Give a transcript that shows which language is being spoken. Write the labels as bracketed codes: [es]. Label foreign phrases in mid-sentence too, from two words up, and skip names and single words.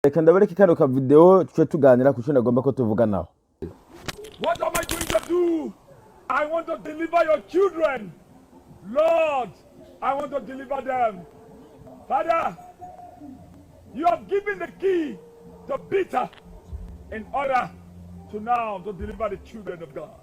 [rn] Reka ndabereka kano ka video tuje tuganira ku cyo nagomba ko tuvuganaho. [en] What am I going to do? I want to deliver your children. Lord, I want to deliver them. Father, you have given the key to Peter in order to now to deliver the children of God.